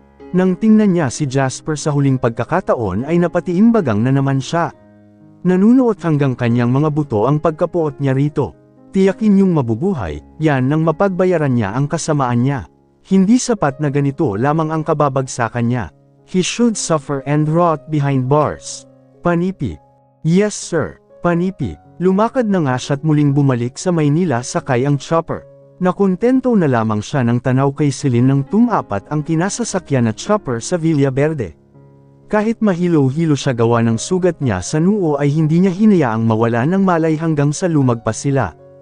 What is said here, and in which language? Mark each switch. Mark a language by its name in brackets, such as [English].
[Filipino] Nang tingnan niya si Jasper sa huling pagkakataon ay napatiimbagang na naman siya. Nanunuot hanggang kanyang mga buto ang pagkapuot niya rito. Tiyakin niyong mabubuhay, yan nang mapagbayaran niya ang kasamaan niya. Hindi sapat na ganito lamang ang kababagsakan niya. [English] He should suffer and rot behind bars. [Filipino] Panipik. [English] Yes sir, [Filipino] panipik. Lumakad na nga siya't muling bumalik sa Maynila sakay ang chopper. Nakontento na lamang siya nang tanaw kay Celine nang tumapat ang kinasasakyan na chopper sa Villa Verde. Kahit mahilo-hilo siya gawa ng sugat niya sa noo ay hindi niya hinayaang mawala ng malay hanggang sa lumagpas sila.